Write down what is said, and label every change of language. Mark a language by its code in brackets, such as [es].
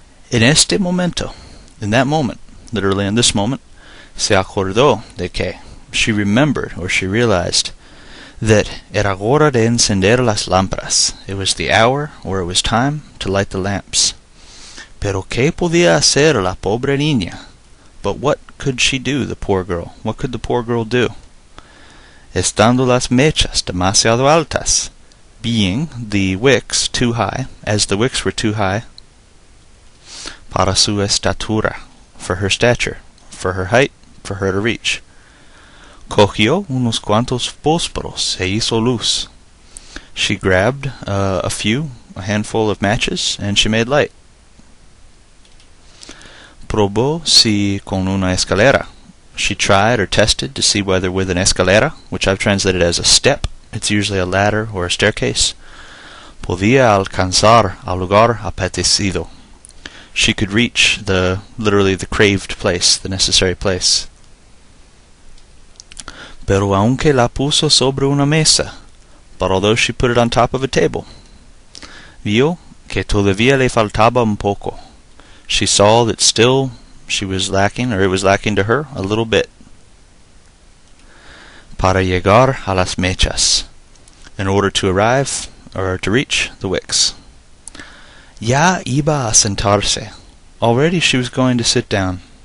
[es] En este momento, [en] in that moment, literally in this moment, [es] se acordó de que, [en] she remembered or she realized that [es] era hora de encender las lámparas. [en] It was the hour or it was time to light the lamps. [es] Pero ¿qué podía hacer la pobre niña? [en] But what could she do, the poor girl? What could the poor girl do? [es] Estando las mechas demasiado altas, [en] being the wicks too high, as the wicks were too high, [es] para su estatura, [en] for her stature, for her height, for her to reach. [es] Cogió unos cuantos fósforos e hizo luz. [en] She grabbed a handful of matches, and she made light. [es] Probó si con una escalera. [en] She tried or tested to see whether with an escalera, which I've translated as a step, it's usually a ladder or a staircase, [es] podía alcanzar al lugar apetecido. [en] She could reach literally the craved place, the necessary place. [es] Pero aunque la puso sobre una mesa, [en] but although she put it on top of a table, [es] vio que todavía le faltaba un poco. [en] She saw that still she was lacking, or it was lacking to her, a little bit. [es] Para llegar a las mechas, [en] in order to arrive, or to reach the wicks. [es] Ya iba a sentarse. [en] Already she was going to sit down.